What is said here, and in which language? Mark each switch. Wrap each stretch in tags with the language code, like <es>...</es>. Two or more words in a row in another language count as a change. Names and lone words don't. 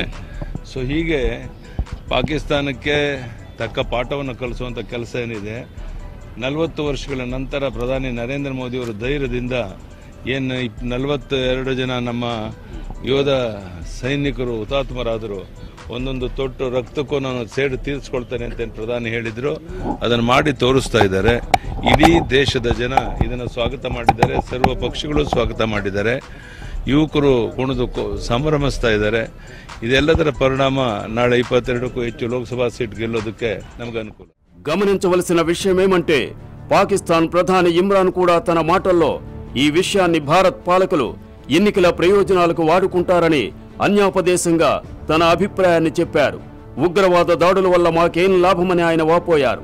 <kn>ಸೊ ಹೀಗೆ ಪಾಕಿಸ್ತಾನಕ್ಕೆ ತಕ್ಕ ಪಾಠವನ್ನು ಕಲಿಸುವಂಥ ಕೆಲಸ ಏನಿದೆ, 40 ವರ್ಷಗಳ ನಂತರ ಪ್ರಧಾನಿ ನರೇಂದ್ರ ಮೋದಿಯವರು ಧೈರ್ಯದಿಂದ ಏನು 42 ಜನ ನಮ್ಮ ಯೋಧ ಸೈನಿಕರು ಹುತಾತ್ಮರಾದರು, ಒಂದೊಂದು ತೊಟ್ಟು ರಕ್ತಕ್ಕೂ ನಾನು ಸೇಡು ತೀರಿಸ್ಕೊಳ್ತೇನೆ ಅಂತ ಪ್ರಧಾನಿ ಹೇಳಿದ್ರು, ಅದನ್ನು ಮಾಡಿ ತೋರಿಸ್ತಾ ಇದ್ದಾರೆ. ಇಡೀ ದೇಶದ ಜನ ಇದನ್ನು ಸ್ವಾಗತ ಮಾಡಿದ್ದಾರೆ, ಸರ್ವ ಪಕ್ಷಗಳು ಸ್ವಾಗತ ಮಾಡಿದ್ದಾರೆ, ಯುವಕರು ಕುಣಿದು ಸಂಭ್ರಮಿಸ್ತಾ ಇದ್ದಾರೆ. ಇದೆಲ್ಲದರ ಪರಿಣಾಮ ನಾಳೆ 22ಕ್ಕೂ ಹೆಚ್ಚು ಲೋಕಸಭಾ ಸೀಟ್ ಗೆಲ್ಲೋದಕ್ಕೆ ನಮಗೆ ಅನುಕೂಲ.</kn> <te>గమనించవలసిన విషయమేమంటే పాకిస్తాన్ ప్రధాని ఇమ్రాన్ కూడా తన మాటల్లో ఈ విషయాన్ని భారత్ పాలకులు ఎన్నికల ప్రయోజనాలకు వాడుకుంటారని అన్యాపదేశంగా తన అభిప్రాయాన్ని చెప్పారు. ఉగ్రవాద దాడుల వల్ల మాకేం లాభమని ఆయన వాపోయారు.</te>